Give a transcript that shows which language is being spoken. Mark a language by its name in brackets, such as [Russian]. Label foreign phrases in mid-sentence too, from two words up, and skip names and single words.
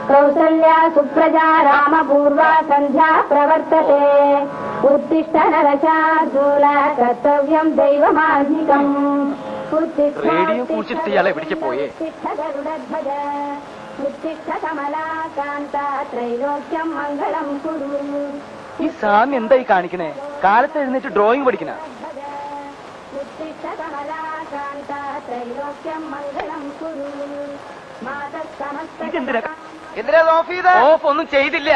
[Sanskrit] कौसल्या सुप्रजा रामपूर्वा सन्ध्या प्रवर्तते उत्तिष्ठ नरशार्दूल कर्तव्यं दैवमाधिकम् [Malayalam] റേഡിയോ കുറിച്ചിട്ട് ഇയാളെ എവിടേക്ക് പോയേ? ഈ സ്വാമി എന്തായി കാണിക്കണേ? കാലത്ത് എഴുന്നേറ്റ് ഡ്രോയിങ് പഠിക്കണ? ഓഫ് ഒന്നും ചെയ്തില്ല.